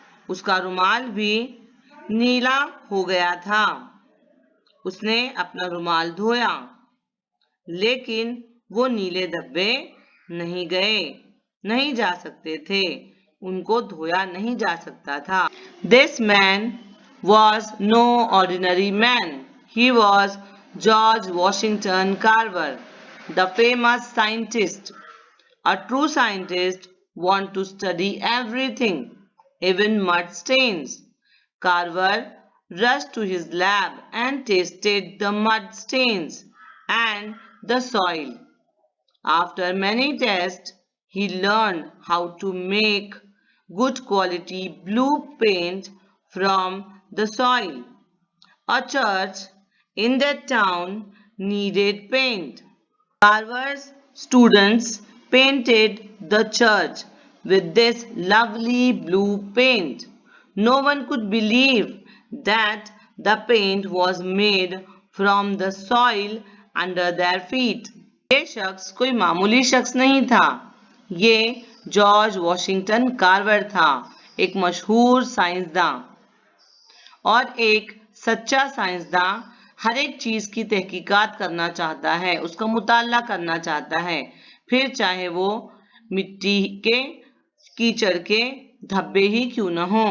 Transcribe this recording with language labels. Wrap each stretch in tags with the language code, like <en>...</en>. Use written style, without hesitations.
<hi>उसका रुमाल भी नीला हो गया था। उसने अपना रुमाल धोया, लेकिन वो नीले धब्बे नहीं गए, नहीं जा सकते थे, उनको धोया नहीं जा सकता था।</hi> <en>This man was no ordinary man. He was George Washington Carver, the famous scientist. A true scientist wants to study everything, even mud stains. Carver rushed to his lab and tasted the mud stains and the soil. After many tests, he learned how to make good quality blue paint from the soil. A church in that town needed paint. Carver's students painted the church with this lovely blue paint. No one could believe that the paint was made from the soil under their feet.</en> <hi>ये शख्स कोई मामूली शख्स नहीं था। ये George Washington Carver था, एक मशहूर साइंसदान और एक सच्चा साइंसदान हर एक चीज की तहकीकात करना चाहता है, उसका मुताला करना चाहता है, फिर चाहे वो मिट्टी के कीचड़ के धब्बे ही क्यों न हो।</hi>